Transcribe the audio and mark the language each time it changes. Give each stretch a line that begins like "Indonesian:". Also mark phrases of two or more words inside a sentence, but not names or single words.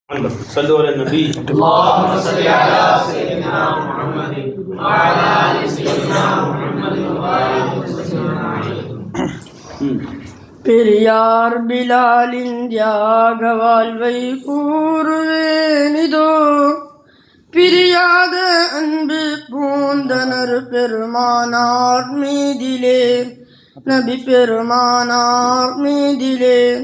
Arabic: صلوا على النبي. اللهم صل على سيدنا محمد وعلى آل سيدنا محمد وبارك وسلم.
Tamil: பெரியார் பிலாலின் தியாக வாழ்வை கூறுவேனிதோ, பிரியாத அன்பு பூந்தனர் பெருமானார் மீதிலே, நபி பெருமானார் மீதிலே.